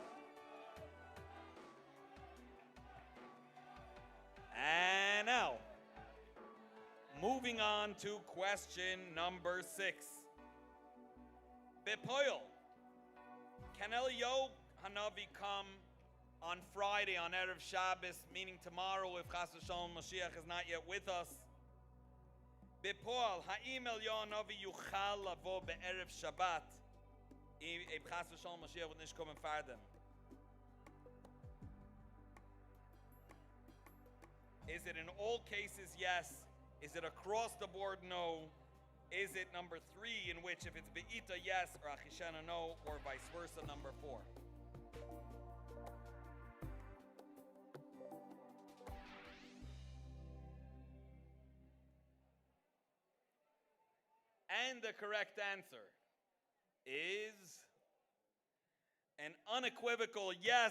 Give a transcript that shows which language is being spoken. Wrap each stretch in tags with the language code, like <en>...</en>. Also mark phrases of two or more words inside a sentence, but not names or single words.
<en>And now, moving on to question number 6. Bepoil, can Eliyahu Hanavi come on Friday, on</en> <he>Erev Shabbos,</he> <en>meaning tomorrow, if</en> <he>Chas v'Shalom Moshiach</he> <en>is not yet with us?</en> <he>Bepoal, ha'im Eliyahu Hanavi yuchal lavo be'erev Shabbat,</he> <en>if</en> <he>Chas v'Shalom Moshiach will</he> <yi>nicht kommen farden.</yi> <en>Is it in all cases yes? Is it across the board no? Is it number 3, in which if it's be'ita yes, or achishana no, or vice versa, number 4? And the correct answer is an unequivocal yes.</en>